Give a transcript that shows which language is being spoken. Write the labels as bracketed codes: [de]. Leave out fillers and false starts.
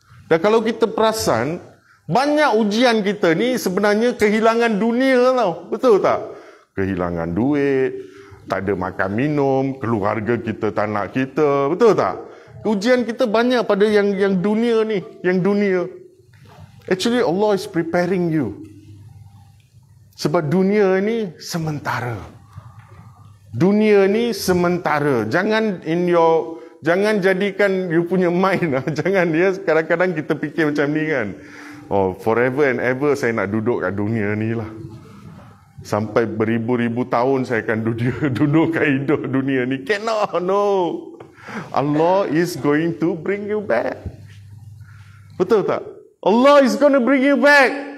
[ms] Dan kalau kita perasan, banyak ujian kita ni sebenarnya kehilangan dunia tau. Betul tak? Kehilangan duit, tak ada makan minum, keluarga kita tak nak kita, betul tak? Ujian kita banyak pada yang dunia ni, yang dunia. [en] Actually Allah is preparing you. [ms] Sebab dunia ni sementara. Dunia ni sementara. Jangan jadikan you punya mind lah. Jangan ya, kadang-kadang kita fikir macam ni kan. Oh, [en] forever and ever [ms] saya nak duduk kat dunia ni lah. Sampai beribu-ribu tahun saya akan duduk kat hidup dunia ni. [en] Cannot, no. Allah is going to bring you back. [ms] Betul tak? [en] Allah is going to bring you back.